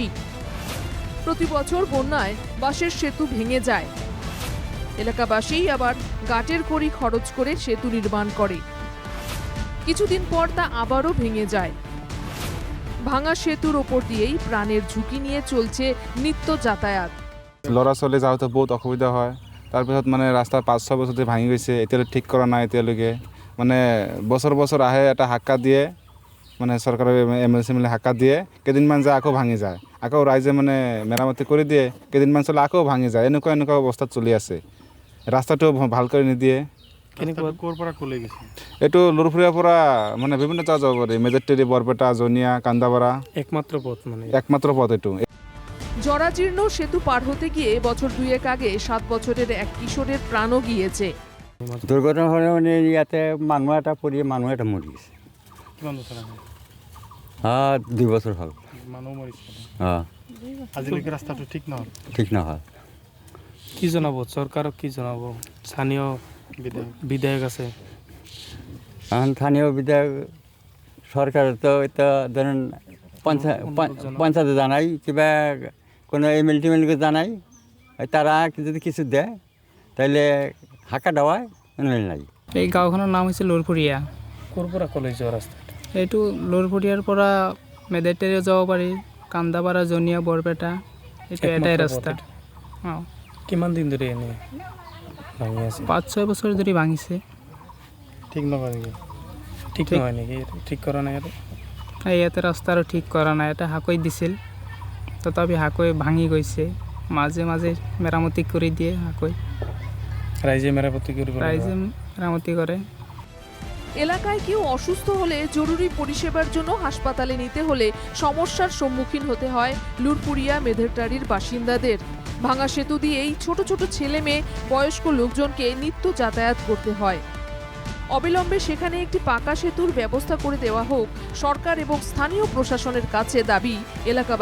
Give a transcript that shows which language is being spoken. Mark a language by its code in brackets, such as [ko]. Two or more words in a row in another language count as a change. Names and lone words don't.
[bn] প্রতি বছর বন্যায় বাঁশের সেতু ভেঙে যায়। এলাকাবাসী আবার গাটের কড়ি খরচ করে সেতু নির্মাণ করে। কিছুদিন পর তা আবারও ভেঙে যায়। ভাঙা সেতুর ওপর দিয়েই প্রাণের ঝুঁকি নিয়ে চলছে নিত্য যাতায়াত। [as] ল'ৰা ছোৱালী যাওঁতে বহুত অসুবিধা হয়। তাৰপিছত মানে ৰাস্তা 5-6 বছৰতে ভাঙি গৈছে, এতিয়ালৈকে ঠিক কৰা নাই। এতিয়ালৈকে মানে বছৰ বছৰ আহে, এটা হাক্কা দিয়ে, মানে চৰকাৰে এমএলচি মিলি হাক্কা দিয়ে, কেইদিনমান যায় আকৌ ভাঙি যায়, আকৌ ৰাইজে মানে মেৰামতি কৰি দিয়ে, কেইদিনমান চলে আকৌ ভাঙি যায়। এনেকুৱা অৱস্থাত চলি আছে। ৰাস্তাটো ভাল কৰি নিদিয়ে। ক'ৰ পৰা ক'লৈ গৈছে? এইটো লুৰপুৰীয়াৰ পৰা মানে বিভিন্ন জাগা যাব পাৰি, মেজেৰটেৰী, বৰপেটা, জনিয়া, কান্দাপাৰা। একমাত্র পথ এইটো। [bn] জরাজীর্ণ সেতু পার হতে গিয়ে বছর 2 আগে 7 বছরের এক কিশোরের প্রাণও গিয়েছে। [as] দুর্ঘটনা হলে মানে ইয়াতে মানুহ এটা পৰি মানুহ এটা মৰি গৈছে। কিমান বছৰ আগে? 2 বছৰ হ'ল। মানুহ মৰিছে। অঁ, আজিলৈকে ৰাস্তাটো ঠিক নহ'ল। ঠিক নহ'ল। কি জনাব চৰকাৰক? কি জনাব? স্থানীয় বিধায়ক আছে, এখন স্থানীয় বিধায়ক চৰকাৰেতো এতিয়া [bn] ধরেন পঞ্চায়েত জানাই, কিবা কোনো এমএলএ জানাই, তারা যদি কিছু দেয় তাহলে হাঁকা দেওয়ায় নাই। [as] এই গাঁওখনৰ নাম হৈছে লুৰপুৰীয়া। ক'ৰ পৰা ক'লৈ যোৱা ৰাস্তা? এইটো লুৰপুৰীয়াৰ পৰা মেধেৰটেৰীও যাব পাৰি, কান্দাপাৰা, জনিয়া, বৰপেটা, এইটো এটাই ৰাস্তা। অঁ, কিমান দিন ধৰি এনে ভাঙি আছে? 5-6 বছৰ ধৰি ভাঙিছে। ঠিক নহয় নেকি? ঠিক নহয় নেকি? ঠিক কৰা নাই আৰু? ইয়াতে ৰাস্তা আৰু ঠিক কৰা নাই। এটা হাকৈ দিছিল, তথাপি হাকৈ ভাঙি গৈছে। মাজে মাজে মেৰামতি কৰি দিয়ে হাকৈ। ৰাইজে মেৰামতি কৰিব লাগিব। ৰাইজে মেৰামতি কৰে। [bn] এলাকায় কেউ অসুস্থ হলে জরুরি পরিষেবার জন্য হাসপাতালে নিতে হলে সমস্যার সম্মুখীন হতে হয় লুরপুরিয়া মেধেরটারির বাসিন্দাদের। ভাঙা সেতু দিয়েই ছোট ছোট ছেলে মেয়ে, বয়স্ক লোকজনকে নিত্য যাতায়াত করতে হয়। অবিলম্বে সেখানে একটি পাকা সেতুর ব্যবস্থা করে দেওয়া হোক সরকার এবং স্থানীয় প্রশাসনের কাছে দাবি এলাকাবাসীর।